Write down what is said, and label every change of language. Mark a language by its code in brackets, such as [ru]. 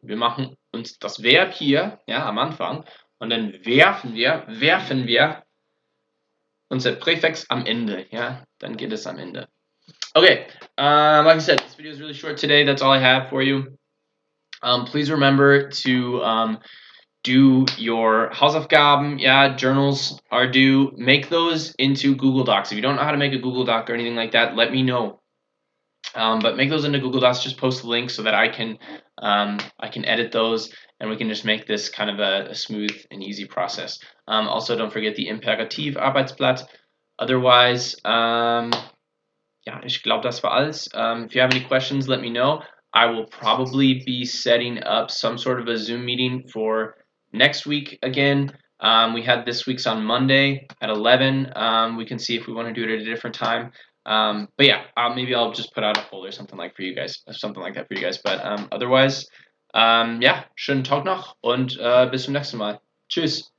[de] Wir machen uns das Verb hier, ja, am Anfang, und dann werfen wir unser Präfix am Ende, ja, dann geht es am Ende. [en] Okay, like I said, this video is really short today. That's all I have for you. Please remember to do your Hausaufgaben. Yeah, journals are due. Make those into Google Docs. If you don't know how to make a Google Doc or anything like that, let me know. But make those into Google Docs. Just post the link so that I can edit those and we can just make this kind of a smooth and easy process. Also, don't forget the Imperativ-Arbeitsblatt. [de] Otherwise, ja, ich glaube, das war alles. [en] If you have any questions, let me know. I will probably be setting up some sort of a Zoom meeting for next week again. We had this week's on Monday at 11. We can see if we want to do it at a different time. But yeah, maybe I'll just put out a poll or something like that for you guys. But otherwise, [de] ja, schönen Tag noch und bis zum nächsten Mal. Tschüss.